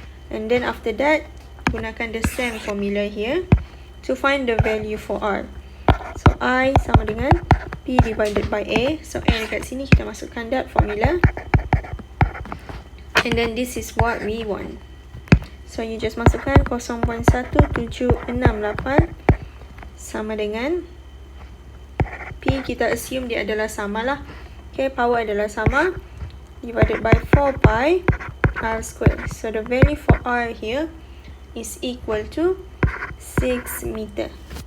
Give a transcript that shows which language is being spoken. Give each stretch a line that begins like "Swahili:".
English: And then after that, gunakan the same formula here to find the value for R. So I
Malay: sama dengan
English: P divided by A. So A
Malay: dekat sini kita masukkan
English: that formula. And then this is what we want. So you just
Malay: masukkan 0.1768 sama dengan P, kita assume dia adalah sama lah.
English: Okay, power adalah sama, divided by 4 pi R square. So the value for R here is equal to 6 meter.